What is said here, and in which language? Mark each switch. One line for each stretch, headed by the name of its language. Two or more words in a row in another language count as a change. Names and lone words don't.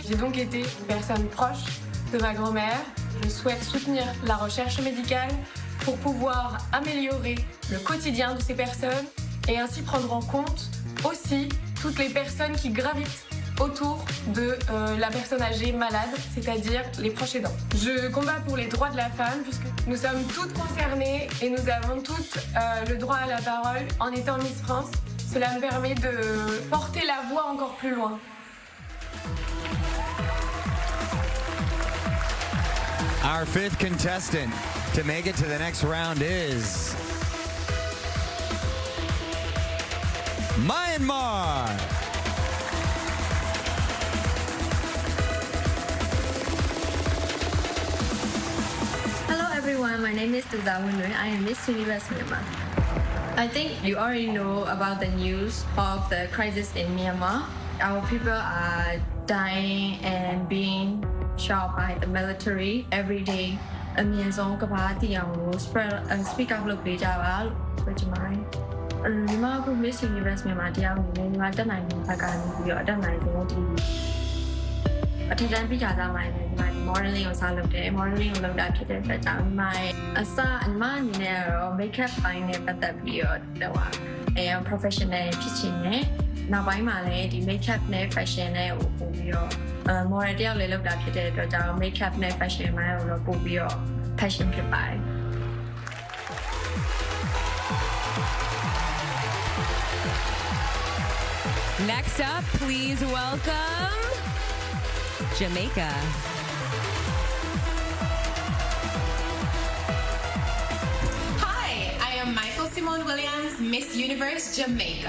French: J'ai donc été une personne proche de ma grand-mère. Je souhaite soutenir la recherche médicale pour pouvoir améliorer le quotidien de ces personnes et ainsi prendre en compte aussi toutes les personnes qui gravitent autour de la personne âgée malade, c'est-à-dire les proches aidants. Je combats pour les droits de la femme puisque nous sommes toutes concernées et nous avons toutes le droit à la parole en étant Miss France. Cela me permet de porter la voix encore plus loin.
English: Our fifth contestant to make it to the next round is Myanmar. Hello everyone, my name is Tuzawunun. I am Miss Universe Myanmar. I think you already know about the news of the crisis in Myanmar. Our people are dying and being shot by the military every day.
Burmese: အမြင့်ဆုံးကမ္ဘာတည်အောင်လို့
English: speak up
Burmese: လုပ်ပေးကြပါလို့ပြောချင်ပါတယ်။ဒီမှာအခု Miss Universe မြန်မာတယောက်အနေနဲ့ညီမ တက်နိုင်တဲ့ဘက်ကနေပြီးတော့အတက်နိုင်ဆုံးဒီအထက်တန်းပြီးကြသားမှလည်းညီမ modeling ကိုစလုပ်တယ် modeling ကိုလုပ်တာဖြစ်တဲ့အတွက်ကြောင့်ညီမရဲ့အစညီမအနေနဲ့တော့ makeup ပိုင်းနဲ့ပတ်သက်ပြီးတော့professional ဖြစ်ချင်တယ်။နောက်ပိုင်းမှာလည်းဒီ makeup နဲ့ fashion နဲ့ကိုပို့ပြီးတော့model တယောက်လေးလုပ်တာဖြစ်တဲ့အတွက်ကြောင့် makeup နဲ့ fashion ပိုင်းကိုတော့ပို့ပြီးတော့ passion ဖြစ်ပါတယ်
English: Next up, please welcome Jamaica. Hi, I am Michael Simone Williams, Miss Universe Jamaica.